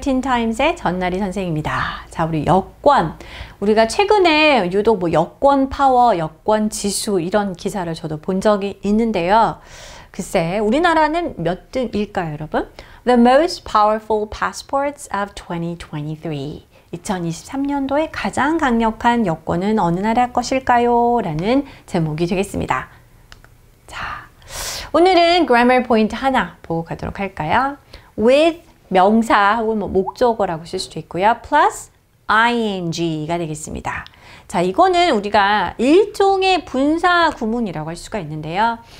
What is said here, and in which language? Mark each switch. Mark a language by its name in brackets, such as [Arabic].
[Korean] 틴타임스의 전나리 선생입니다. 자, 우리 여권. 우리가 최근에 유독 뭐 여권 파워, 여권 지수 이런 기사를 저도 본 적이 있는데요. 글쎄, 우리나라는 몇 등일까요, 여러분? [English] The most powerful passports of 2023. [Korean] 2023년도에 가장 강력한 여권은 어느 나라 것일까요? 라는 제목이 되겠습니다. 자, 오늘은 grammar 포인트 하나 보고 가도록 할까요? with 명사 혹은 뭐 목적어라고 쓸 수도 있고요. plus ing가 되겠습니다. 자, 이거는 우리가 일종의 분사 구문이라고 할 수가 있는데요.